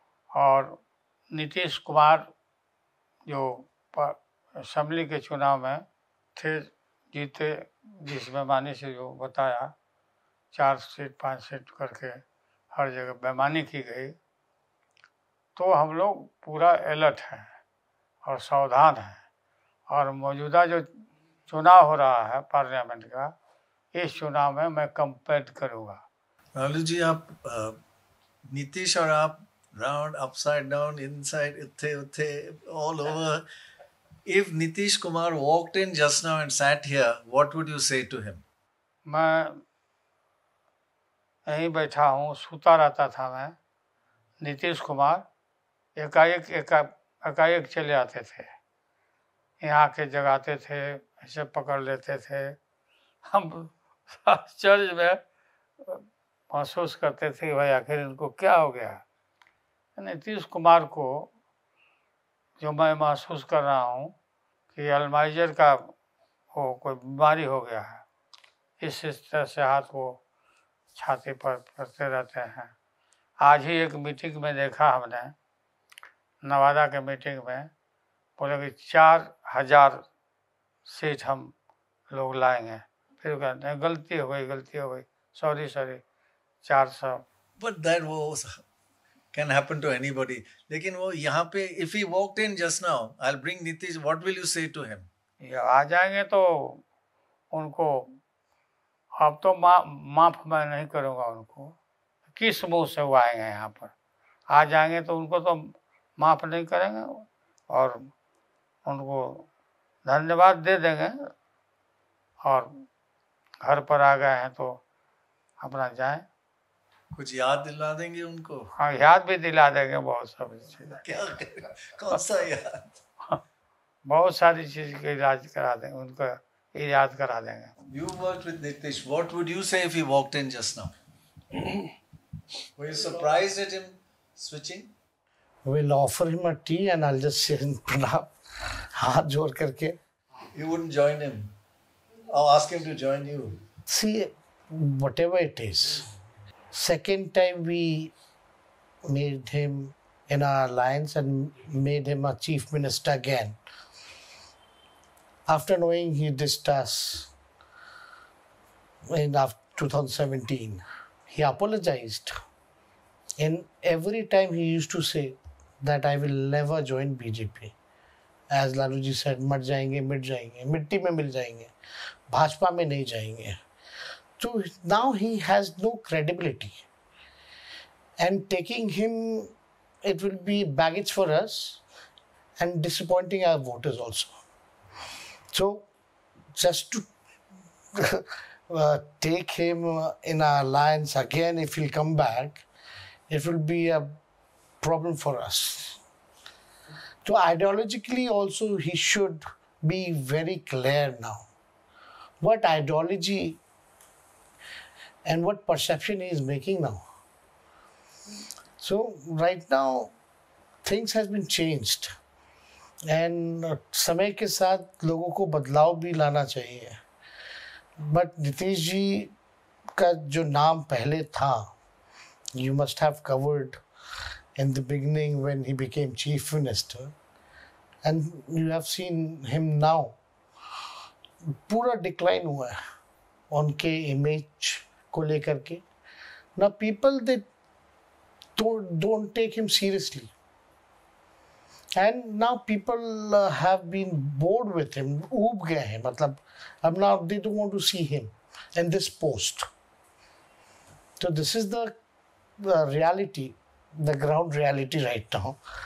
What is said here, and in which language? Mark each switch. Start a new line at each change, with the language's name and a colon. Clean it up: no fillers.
Hindi: और नीतीश कुमार जो असेंबली के चुनाव में थे, जीते, जिस बेईमानी से जो बताया, 4 सीट 5 सीट करके हर जगह बेईमानी की गई, तो हम लोग पूरा अलर्ट हैं और सावधान हैं। और मौजूदा जो चुनाव हो रहा है पार्लियामेंट का, इस चुनाव में मैं कंपेयर करूँगा। लालू जी, आप नीतीश और आप राउंड, अपसाइड डाउन, इनसाइड, इत्थे उत्थे,
English: all over. If Nitish Kumar walked in just now and sat here, what would you say to him?
Hindi: मैं यहीं बैठा हूँ, सूता रहता था मैं। नीतीश कुमार एकाएक चले आते थे, यहाँ के जगाते थे, ऐसे पकड़ लेते थे। हम चर्च में महसूस करते थे कि भाई आखिर इनको क्या हो गया। नीतीश कुमार को जो मैं महसूस कर रहा हूँ कि अल्जाइमर का कोई बीमारी हो गया है, इस तरह से हाथ को छाती पर करते रहते हैं। आज ही एक मीटिंग में देखा हमने, नवादा के मीटिंग में बोले कि 4000 सीट हम लोग लाएंगे। फिर कहते हैं गलती हो गई, sorry 400।
English: But that was can happen to anybody.
Hindi: लेकिन वो यहाँ पे
English: if he walked in just now, I'll bring Nitish. What will you say to him?
Hindi: ये आ जाएंगे तो उनको अब तो माफ मैं नहीं करूँगा उनको। किस मुंह से वो आएंगे यहाँ पर? आ जाएंगे तो उनको तो माफ नहीं करेंगे और उनको धन्यवाद दे देंगे और घर पर आ गए हैं तो अपना जाएं। कुछ याद दिला देंगे उनको? हाँ, याद भी दिला देंगे बहुत सारी चीज़ें। क्या करेगा? कौन सा याद? बहुत सारी चीज़ का इलाज करा देंगे, उनको इलाज करा देंगे।
English: You worked with Nitish. What would you say if he walked in just now? Were you surprised at him switching? We'll offer him a tea and I'll just say pranam,
Hindi: हाथ जोड़ करके.
English: You wouldn't join him? Or ask him to join you? See, whatever it is, second time we made him in our alliance and made him a chief minister again. After knowing he dissed us in 2017, he apologized. And every time he used to say that I will never join BJP. As Laluji said,
Hindi: मर जाएंगे, मिट जाएंगे, मिट्टी में मिल जाएंगे, भाजपा में नहीं जाएंगे.
English: So now he has no credibility. And taking him, it will be baggage for us and disappointing our voters also. So just to take him in our alliance again, if he'll come back, it will be a problem for us. So ideologically also he should be very clear now. What ideology and what perception he is making now. So right now things has been changed and
Hindi: समय के साथ लोगों को बदलाव भी लाना चाहिए.
English: But
Hindi: Nitish ji का जो नाम पहले था,
English: you must have covered in the beginning when he became chief minister, and you have seen him now.
Hindi: पूरा decline हुआ है उनके image को लेकर के.
English: Now people they don't take him seriously, and now people have been bored with him.
Hindi: ऊब गए हैं, मतलब अब
English: now they don't want to see him in this post. So this is the reality, the ground reality right now.